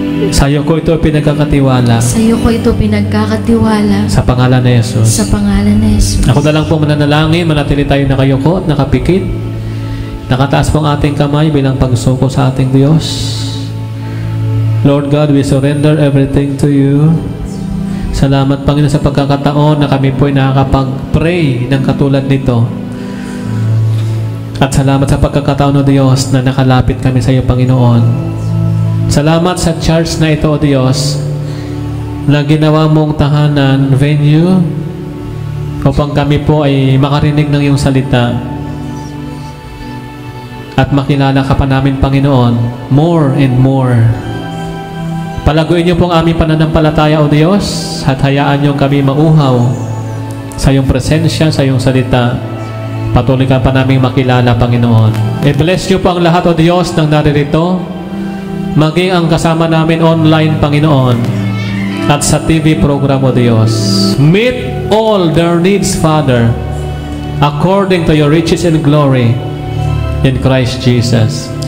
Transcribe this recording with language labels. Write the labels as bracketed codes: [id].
[tl] Sa iyo ko ito pinagkakatiwala Sa iyo ko ito pinagkakatiwala sa pangalan ni sa Jesus. pangalan ni Jesus. Ako na lang po mananalangin, manatili tayo nakayuko at nakapikit. Nakataas po ang ating kamay bilang pagsuko sa ating Diyos. [en] Lord God, we surrender everything to you. [tl] Salamat, Panginoon, sa pagkakataon na kami po ay nakakapag-pray ng katulad nito. At salamat sa pagkakataon, O Diyos, na nakalapit kami sa iyo, Panginoon. Salamat sa church na ito, O Diyos, na ginawa mong tahanan, venue, upang kami po ay makarinig ng iyong salita at makilala ka pa namin, Panginoon, [en] more and more. [tl] Palaguin niyo pong aming pananampalataya, O Diyos, at hayaan niyo kami mauhaw sa iyong presensya, sa iyong salita. Patuloy ka pa namin makilala, Panginoon. I-bless niyo po ang lahat, O Diyos, ng naririto, maging ang kasama namin online, Panginoon, at sa TV program, O Diyos. [en] Meet all their needs, Father, according to your riches and glory in Christ Jesus.